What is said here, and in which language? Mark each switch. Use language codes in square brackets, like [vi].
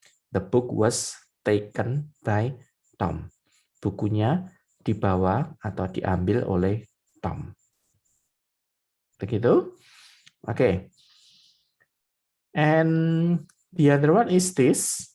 [en] The book was taken by Tom. [id] Bukunya dibawa atau diambil oleh Tom. Begitu? Oke. [en] And the other one is this.